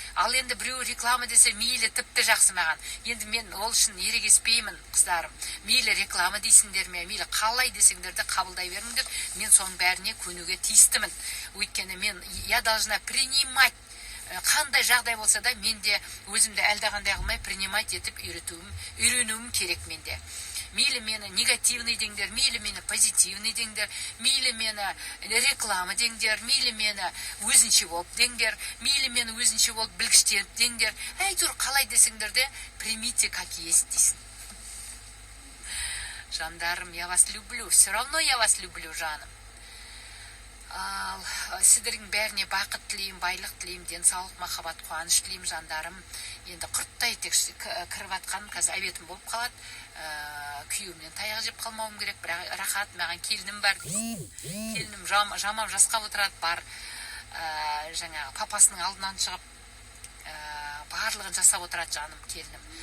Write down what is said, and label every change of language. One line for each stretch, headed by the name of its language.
Kazakh: Ал енді біреу реклама десе, мейлі, тіпті жақсы маған. Енді мен ол үшін ерегеспеймін, қыздарым. Мейлі реклама дейсіңдер ме, мейлі қалай десеңдер де қабылдай беріңдер. Мен соның бәріне көнуге тиістімін. Өйткені мен
Russian: я должна принимать,
Kazakh: қандай жағдай болса да менде өзімді әлдағандай қылмай принимать етіп үйренуім керек менде. Мейлі мені негативный деңдер, мейлі мені позитивный деңдер, мейлі мені реклама деңдер, мейлі мені өзінше болып деңдер, мейлі мені өзінше болып білгіштер деңдер. Әйтеуір қалай десеңдер де
Russian: примите как есть
Kazakh: дейсің.
Russian: Жандарым, я вас люблю, все равно я вас люблю, жаным.
Kazakh: Ал сіздердің бәріне бақыт тілеймін, байлық тілеймін, денсаулық, махаббат, қуаныш тілеймін, жандарым. Енді құрттай тек кіріп атқаным, қазір әбетім болып қалады. Күйеуімнен таяқ жеп қалмауым керек, бірақ рахат, маған келінім бар дейсің. Келінім жамап жасқап отырады, бар жаңағы папасының алдынан шығып барлығын жасап отырады, жаным, келінім.